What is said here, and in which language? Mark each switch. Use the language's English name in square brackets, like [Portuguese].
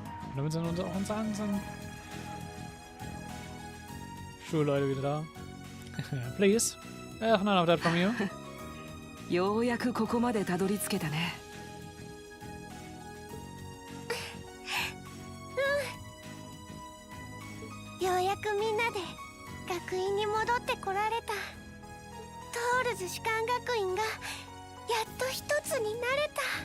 [German] Und damit sind auch unsere ganzen Schulleute wieder da. [English] Please, none of that from you. [Japanese] ようやくここまでたどり着けたね。ようやくみんなで学院に戻ってこられた。トールズ士官学院がやっと一つになれた。